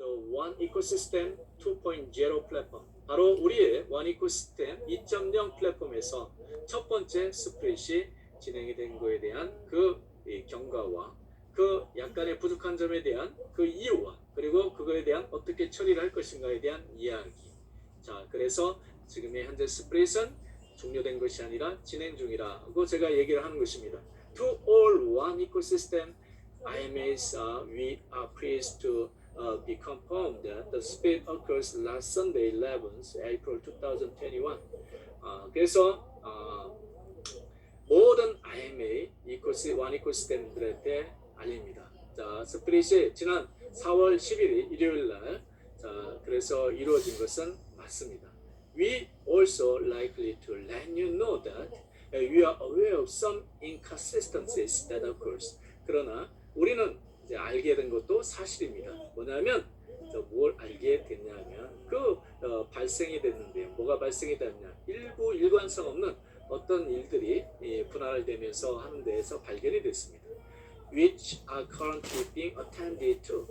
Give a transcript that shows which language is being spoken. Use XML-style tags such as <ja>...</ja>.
<ko>One Ecosystem 2.0 플랫폼, 바로 우리의 One Ecosystem 2.0 플랫폼에서 첫 번째 스프릿이 진행이 된 거에 대한 그 경과와 그 약간의 부족한 점에 대한 그 이유와 그리고 그거에 대한 어떻게 처리를 할 것인가에 대한 이야기. 자, 그래서 지금의 현재 스프릿은 종료된 것이 아니라 진행 중이라고 제가 얘기를 하는 것입니다.</ko> <en>To all One Ecosystem IMAs, we are pleased to be confirmed that the split occurs last Sunday, 11th April 2021.</en> <ko>그래서 모든 IMA One Ecosystem들한테 알립니다. 자, 스프릿이 지난 4월 10일 일요일 날, 자, 그래서 이루어진 것은 맞습니다.</ko> <en>We also likely to let you know that we are aware of some inconsistencies that occurs.</en> <ko>그러나 우리는 이제 알게 된 것도 사실입니다. 뭐냐면 뭘 알게 됐냐면 발생이 됐는데요. 뭐가 발생이 됐냐? 일부 일관성 없는 어떤 일들이 분할되면서 하는 데에서 발견이 됐습니다.</ko> <en>Which are currently being attended to.</en>